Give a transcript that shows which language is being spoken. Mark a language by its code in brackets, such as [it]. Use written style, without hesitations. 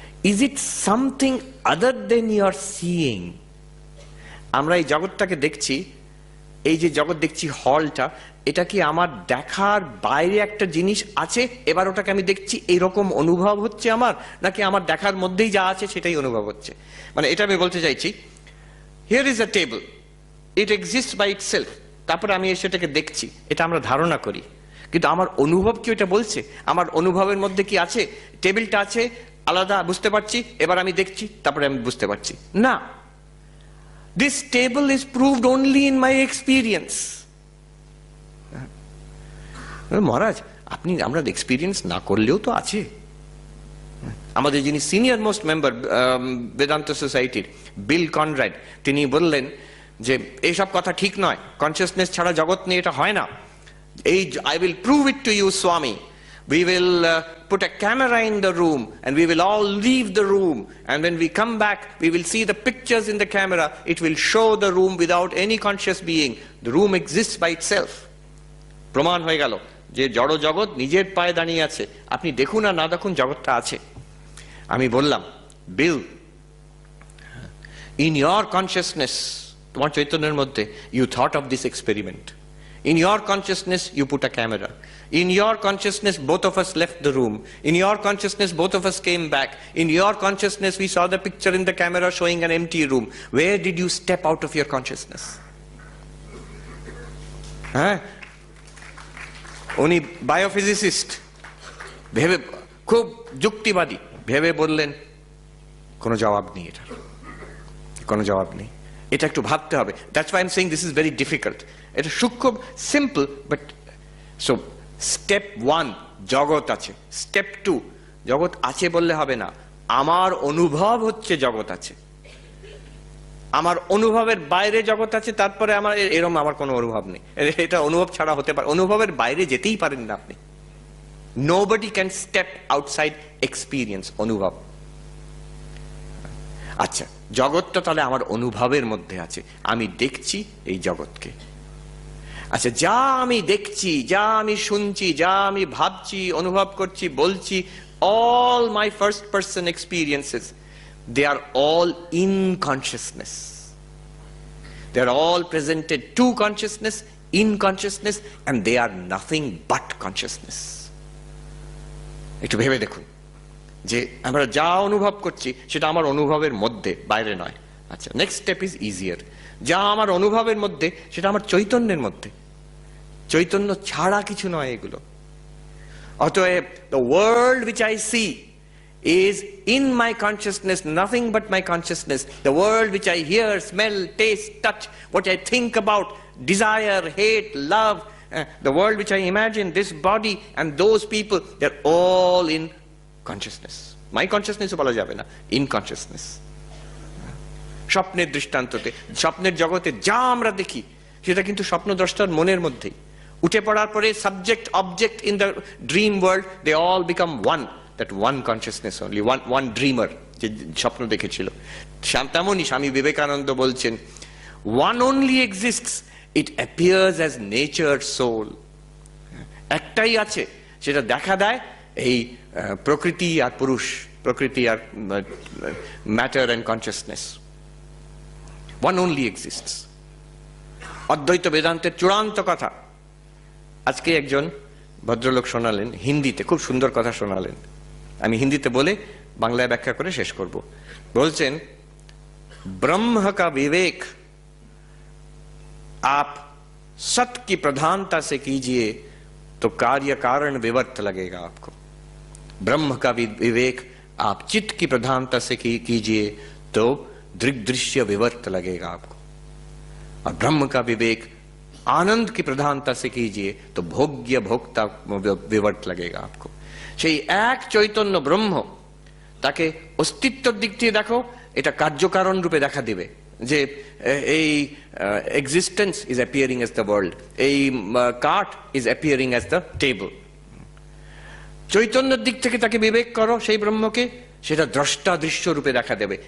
[en] Is it something other than your seeing? [bn] আমরা এই জগৎটাকে দেখছি, এই যে জগৎ দেখছি হলটা, এটা কি আমার দেখার বাইরে একটা জিনিস আছে, এবার ওটাকে আমি দেখছি, এইরকম অনুভব হচ্ছে আমার, নাকি আমার দেখার মধ্যেই যা আছে সেটাই অনুভব হচ্ছে? মানে এটা আমি বলতে চাইছি, [en] here is a table, it exist by itself, [bn] তারপরে আমি সেটাকে দেখছি, এটা আমরা ধারণা করি, কিন্তু আমার অনুভব কি ওটা বলছে? আমার অনুভবের মধ্যে কি আছে? টেবিলটা আছে আলাদা, বুঝতে পারছি, এবার আমি দেখছি, তারপরে আমি বুঝতে পারছি না। [en] This table is proved only in my experience. [bn] মহারাজ আপনি, আমরা এক্সপিরিয়েন্স না করলেও তো আছে। আমাদের যিনি সিনিয়র মোস্ট মেম্বার বেদান্ত সোসাইটির, বিল কনরাড, তিনি বললেন যে এইসব কথা ঠিক নয়, কনসিয়াসনেস ছাড়া জগৎ নিয়ে এটা হয় না। [en] এই I will prove it to you, Swami. We will put a camera in the room and we will all leave the room, and when we come back we will see the pictures in the camera, it will show the room without any conscious being, the room exists by itself. [bn] প্রমাণ হয়ে গেল যে জড় জগৎ নিজের পায়ে দাঁড়িয়ে আছে, আপনি দেখুন আর না দেখুন জগৎটা আছে। আমি বললাম, [en] Bill, in your consciousness, [bn] তোমার চৈতন্যের মধ্যে, [en] you thought of this experiment, In your consciousness, you put a camera. In your consciousness, both of us left the room. In your consciousness, both of us came back. In your consciousness, we saw the picture in the camera showing an empty room. Where did you step out of your consciousness? [bn] উনি biophysicist, ভেবে খুব যুক্তিবাদী, ভেবে বললেন কোনো জবাব নেই, এটা কোনো জবাব নেই, এটা একটু ভাবতে হবে। [en] That's why I am saying this is very difficult. [bn] এটা সূক্ষ্ম, সিম্পল, বাট সো স্টেপ 1 জগৎ আছে, স্টেপ 2 জগৎ আছে বললে হবে না, আমার অনুভব হচ্ছে জগৎ আছে, আমার অনুভবের বাইরে জগৎ আছে, তারপরে আমার এরকম আমার কোনো অনুভব নেই, এটা অনুভব ছাড়া হতে পারে, অনুভবের বাইরে যেতেই পারেন না আপনি। [en] nobody can step outside experience, [bn] অনুভব। আচ্ছা, জগৎটা তাহলে আমার অনুভবের মধ্যে আছে, আমি দেখছি এই জগৎকে। আচ্ছা, যা আমি দেখছি, যা আমি শুনছি, যা আমি ভাবছি, অনুভব করছি, বলছি, [en] all my first person experiences, they are all in consciousness. They are all presented to consciousness, in consciousness, and they are nothing but consciousness. [bn] একটু ভেবে দেখুন যে আমরা যা অনুভব করছি সেটা আমার অনুভবের মধ্যে, বাইরে নয়। আচ্ছা, [en] Next step is easier. [bn] যা আমার অনুভবের মধ্যে সেটা আমার চৈতন্যের মধ্যে, চৈতন্য ছাড়া কিছু নয় এগুলো। [en] অতএব the world which I see is in my consciousness, nothing but my consciousness. The world which I hear, smell, taste, touch, what I think about, desire, hate, love, the world which I imagine, this body and those people, they're all in consciousness. My consciousness [bn] বলা যাবে না, [en] in consciousness. [bn] স্বপ্নের দৃষ্টান্ততে, স্বপ্নের জগতে যা আমরা দেখি সেটা কিন্তু স্বপ্নদ্রষ্টার মনের মধ্যেই। উঠে পড়ার পরে [en] subject object in the dream world, they all become one, that one consciousness only, one dreamer [bn] যে স্বপ্ন দেখেছিল। তেমনই স্বামী বিবেকানন্দ বলছেন, [en] One only exists, it appears as nature soul. [bn] একটাই আছে, সেটা দেখা দেয় এই প্রকৃতি আর পুরুষ, প্রকৃতি আর [en] Matter and consciousness. One only exists. [bn] অদ্বৈত বেদান্তের চূড়ান্ত কথা আজকে একজন ভদ্রলোক শোনালেন হিন্দিতে, খুব সুন্দর কথা শোনালেন। আমি হিন্দিতে বলে বাংলায় ব্যাখ্যা করে শেষ করব। [hi] বলছেন, ब्रह्म का विवेक आप सत की प्रधानता से कीजिए तो कार्य कारण विवर्त लगेगा आपको। ब्रह्म का विवेक आप चित्त की प्रधानता से कीजिए तो दृग्दृश्य विवर्त लगेगा आपको। और ब्रह्म का विवेक आनंद की प्रधानता से कीजिए तो भोग्य भोक्ता विवर्त लगेगा आपको। [bn] সেই এক চৈতন্য ব্রহ্ম, তাকে অস্তিত্বের দিক থেকে দেখো, এটা কার্যকারণ রূপে দেখা দিবে যে এই [en] existence is appearing as the world, [bn] এই কাঠ [en] Is appearing as the table. [bn] চৈতন্যের দিক থেকে তাকে বিবেক করো, সেই ব্রহ্মকে, সেটা দ্রষ্টা দৃশ্য রূপে দেখা দেবে।